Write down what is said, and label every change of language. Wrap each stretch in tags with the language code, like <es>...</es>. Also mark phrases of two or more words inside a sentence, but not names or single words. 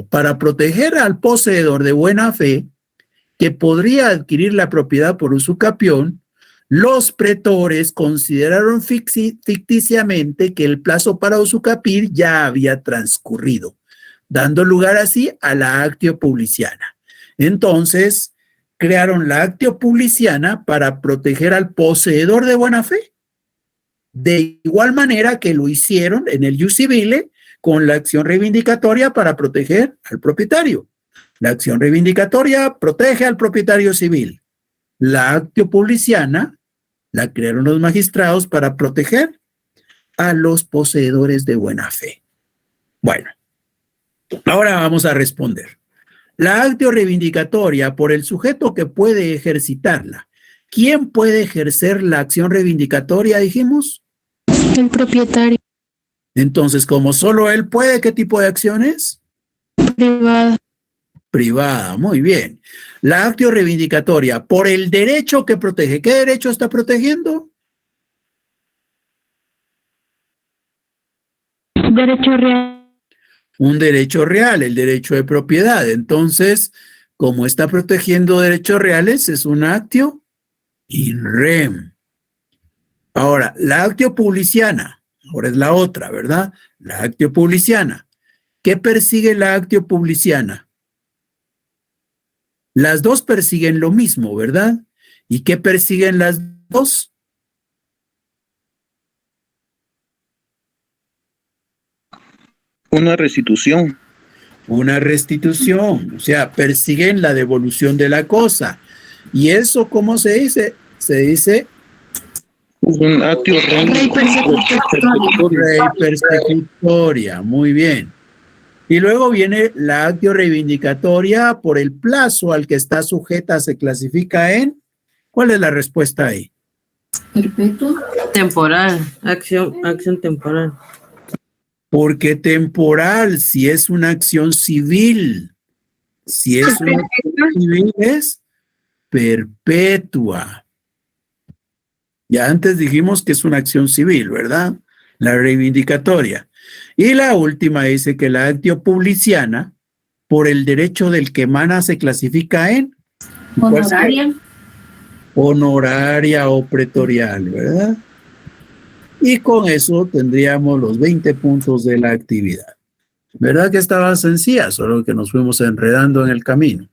<es>Para proteger al poseedor de buena fe, que podría adquirir la propiedad por usucapión, los pretores consideraron ficticiamente que el plazo para usucapir ya había transcurrido, dando lugar así a la</es> <la>actio publiciana.</la> <es>Entonces, crearon la</es> <la>actio publiciana</la> <es>para proteger al poseedor de buena fe, de igual manera que lo hicieron en el</es> <la>ius civile</la> <es>con la acción reivindicatoria para proteger al propietario. La acción reivindicatoria protege al propietario civil. La</es> <la>actio publiciana</la> <es>la crearon los magistrados para proteger a los poseedores de buena fe. Bueno, ahora vamos a responder. La actio reivindicatoria por el sujeto que puede ejercitarla. ¿Quién puede ejercer la acción reivindicatoria, dijimos? El propietario. Entonces, como solo él puede, ¿qué tipo de acciones? Privada. Privada, muy bien. La actio reivindicatoria por el derecho que protege. ¿Qué derecho está protegiendo? Derecho real. Un derecho real, el derecho de propiedad. Entonces, como está protegiendo derechos reales, es un</es> <la>actio in rem.</la> <es>Ahora, la</es> <la>actio publiciana,</la> <es>ahora es la otra, ¿verdad? La</es> <la>actio publiciana.</la> <es>¿Qué persigue la</es> <la>actio publiciana?</la> <es>Las dos persiguen lo mismo, ¿verdad? ¿Y qué persiguen las dos? Una restitución. Una restitución, o sea, persiguen la devolución de la cosa. ¿Y eso cómo se dice? Se dice Un actio Rey persecutorio. rey persecutoria, muy bien. Y luego viene la actio reivindicatoria por el plazo al que está sujeta, se clasifica en. ¿Cuál es la respuesta ahí? Perpetuo. Temporal, acción temporal. Porque temporal, si es una acción civil, si es una acción civil es perpetua. Ya antes dijimos que es una acción civil, ¿verdad? La reivindicatoria. Y la última dice que la</es> <la>actio publiciana,</la> <es>por el derecho del que emana, se clasifica en Honoraria. honoraria o pretorial, ¿verdad? Y con eso tendríamos los 20 puntos de la actividad. ¿Verdad que estaba sencilla? Solo que nos fuimos enredando en el camino.</es>